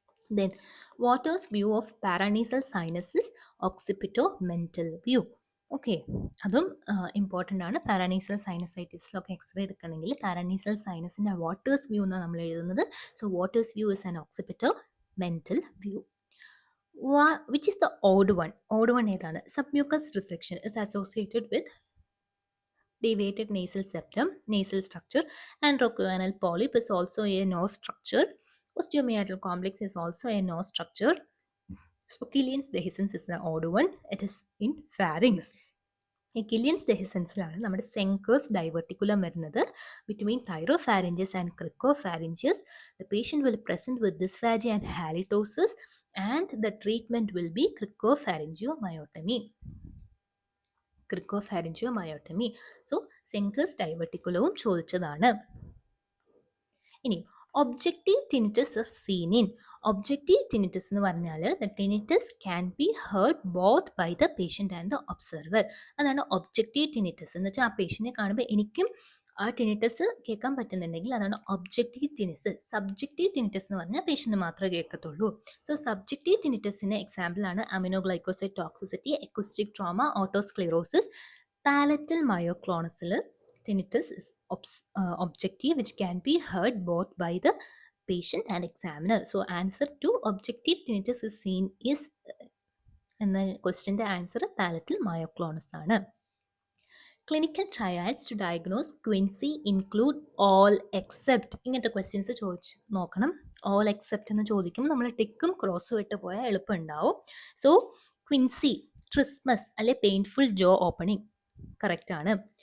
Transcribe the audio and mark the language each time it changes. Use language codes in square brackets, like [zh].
[en] Then, Waters' view of paranasal sinus is occipital-mental view. [ml] Okay, അതും important ആണ്. പാരാനീസൽ സൈനസൈറ്റിസിലൊക്കെ x-ray എടുക്കണമെങ്കിൽ പാരാനീസൽ സൈനസിൻ്റെ waters view എന്നാണ് നമ്മൾ എഴുതുന്നത്. [en] So Waters view is an occipital mental view. Which is the odd one? Odd one ഏതാണ്? Submucous resection is associated with deviated nasal septum, nasal structure, and rocoanal polyp is also a nose structure. Osteomeatal complex is also a nose structure. So Killian's dehiscence is the odd one. It is in pharynx. [ml] ഈ കില്ലിയൻസ് ഡെഹിസൻസിലാണ് നമ്മുടെ സെങ്കേഴ്സ് diverticulum വരുന്നത്. [en] Between thyropharyngeus and cricopharyngeus the patient will present with dysphagia and halitosis and the treatment will be cricopharyngeal myotomy. [ml] ക്രിക്കോഫാരിഞ്ചിയോമയോട്ടമി. So സെങ്കേഴ്സ് ഡൈവർട്ടിക്കുലവും ചോദിച്ചതാണ്. [en] ഇനി objective tinnitus seen in. Objective tinnitus എന്ന് പറഞ്ഞാൽ the tinnitus can be heard both by the patient and the observer. [ml] അതാണ് objective tinnitus എന്ന് വെച്ചാൽ ആ പേഷ്യൻറ്റിനെ കാണുമ്പോൾ എനിക്കും ആ ടിനിറ്റസ് കേൾക്കാൻ പറ്റുന്നുണ്ടെങ്കിൽ അതാണ് ഒബ്ജക്റ്റീവ് ടിനിറ്റസ്. സബ്ജക്റ്റീവ് ടിനിറ്റസ് എന്ന് പറഞ്ഞാൽ പേഷ്യൻറ്റ് മാത്രമേ കേൾക്കത്തുള്ളൂ. സോ സബ്ജക്റ്റീവ് ടിനിറ്റസിന് എക്സാമ്പിളാണ് aminoglycoside toxicity, acoustic trauma, ഓട്ടോസ്ക്ലിറോസിസ്. [en] Palatal മയോക്ലോണസിൽ tinnitus is objective, which can be heard both by the patient and examiner. So answer to objective tinnitus is seen is എന്ന ക്വസ്റ്റ്യൻ്റെ answer palatal myoclonus ആണ്. Clinical trials to diagnose quinsy include all except. [ml] ഇങ്ങനത്തെ questions ചോദിച്ച് നോക്കണം. All except എന്ന് ചോദിക്കുമ്പോൾ നമ്മൾ ടിക്കും ക്രോസും ഇട്ട് പോയാൽ എളുപ്പം ഉണ്ടാവും. സോ ക്വിൻസി, ട്രിസ്മസ് അല്ലെ പെയിൻഫുൾ ജോ ഓപ്പണിംഗ് കറക്റ്റാണ്.